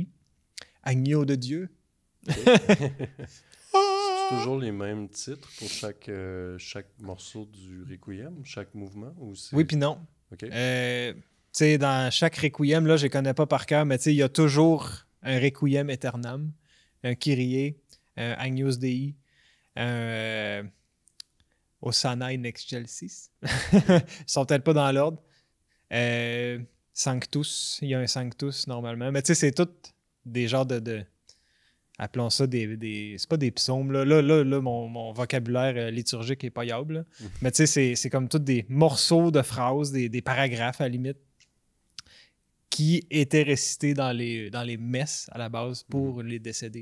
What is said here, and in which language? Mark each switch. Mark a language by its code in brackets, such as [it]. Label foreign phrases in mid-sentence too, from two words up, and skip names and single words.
[fr] Agneau de Dieu. C'est toujours les mêmes titres pour chaque morceau du Requiem, chaque mouvement? Ou Oui, puis non. OK. Tu sais, dans chaque Requiem, là, je ne connais pas par cœur, mais tu sais, il y a toujours un Requiem Aeternam, un Kyrie, un Agnus Dei, un Hosanna in Excelsis. Ils sont peut-être pas dans l'ordre. Sanctus, il y a un Sanctus normalement. Mais tu sais, c'est tout des genres de appelons ça c'est pas des psaumes. Là, mon vocabulaire liturgique est pas yable. Mais tu sais, c'est comme tous des morceaux de phrases, des paragraphes à la limite, qui étaient récités dans les messes à la base pour les décédés.